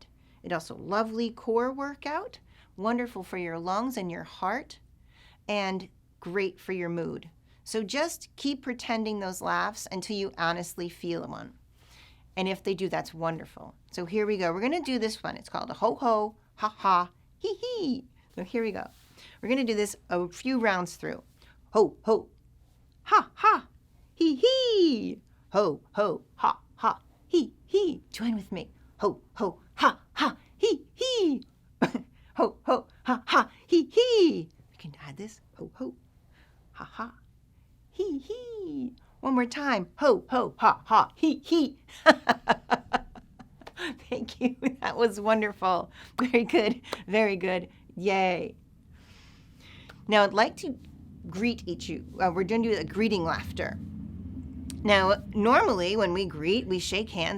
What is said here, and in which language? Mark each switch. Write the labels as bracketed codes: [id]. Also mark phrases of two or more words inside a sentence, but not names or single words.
[en] It also lovely core workout, wonderful for your lungs and your heart, and great for your mood. So just keep pretending those laughs until you honestly feel one. And if they do, that's wonderful. So here we go. We're going to do this one. It's called a ho-ho, ha-ha, hee-hee. So here we go. We're going to do this a few rounds through. Ho-ho, ha-ha, hee-hee. Ho-ho, ha-ha, hee-hee. Join with me. Ho-ho, ha-ha, hee-hee. Ho-ho, ha-ha, hee-hee. We can add this. Ho-ho, ha-ha, hee-hee. One more time. Ho, ho, ha, ha, hee, hee. Thank you. That was wonderful. Very good. Yay. Now, I'd like to greet each you. We're going to do a greeting laughter. Now, normally when we greet, we shake hands.